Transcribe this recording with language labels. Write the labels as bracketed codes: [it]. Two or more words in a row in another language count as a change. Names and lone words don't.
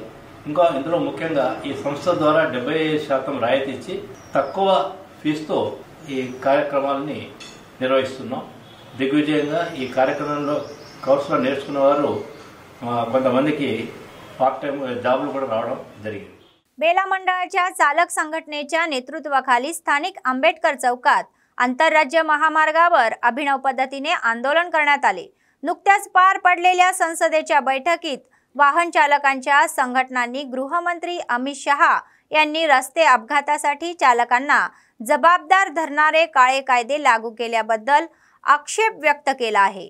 [te] ఇంకా ఇందులో ముఖ్యంగా ఈ సంస్థ ద్వారా 75% రాయితీ ఇచ్చి తక్కువ ఫీజుతో ఈ కార్యక్రమాలని నిర్వహిస్తున్నాం. దిగ్విజయంగా ఈ కార్యక్రమంలో కోర్సులో నేర్చుకున్న వారు కొంతమందికి [en] part time jobలు [te] కూడా రావడం జరిగింది. [mr] बेला मंडळाच्या चालक संघटनेच्या नेतृत्वाखाली स्थानिक आंबेडकर चौकात आंतरराज्य महामार्गावर अभिनव पद्धतीने आंदोलन करण्यात आले. नुकत्याच पार पडलेल्या संसदेच्या बैठकीत वाहन चालकांच्या संघटनांनी गृहमंत्री अमित शहा यांनी रस्ते अपघातासाठी चालकांना जबाबदार धरणारे काळे कायदे लागू केल्याबद्दल आक्षेप व्यक्त केला आहे.